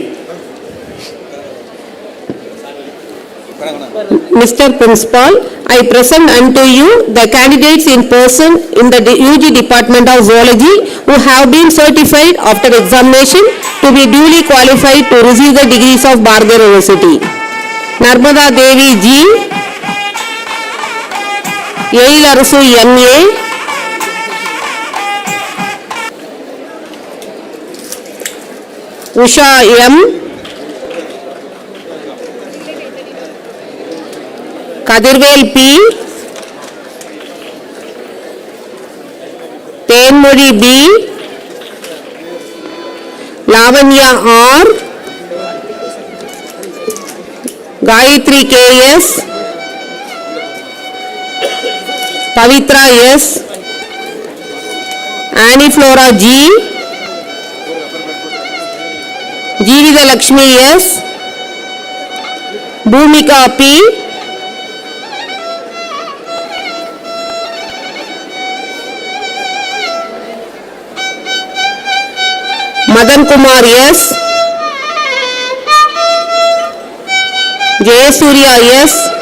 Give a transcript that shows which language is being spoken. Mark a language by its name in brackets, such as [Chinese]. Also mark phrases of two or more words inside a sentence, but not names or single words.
[English] Mr. Principal, I present unto you the candidates in person in the UG Department of Zoology who have been certified after examination to be duly qualified to receive the degrees of Bhargava University. Narmada Devi G, Yail Arasu MA, Usha M, Kadirvel P, Tenmuri B, Lavanya R, Gayatri KS, Pavitra S, Annie Flora G, Jeevitha Lakshmi S, Bhumika P, Madan Kumar S, Jayasurya S,